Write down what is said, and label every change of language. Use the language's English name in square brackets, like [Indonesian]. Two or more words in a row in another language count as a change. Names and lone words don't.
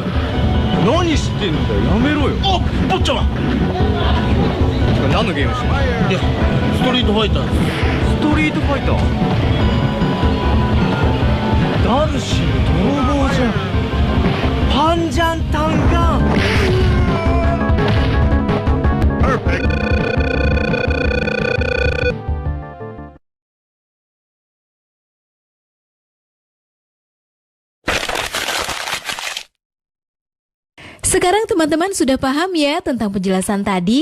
[Japanese] 何してんだよ、やめろよ。お、坊ちゃん。てか何のゲームしてんの？いや、ストリートファイターです。ストリートファイター。ダルシム泥棒じゃん。パンジャンタンガン。 [Indonesian] Sekarang teman-teman sudah paham ya tentang penjelasan tadi?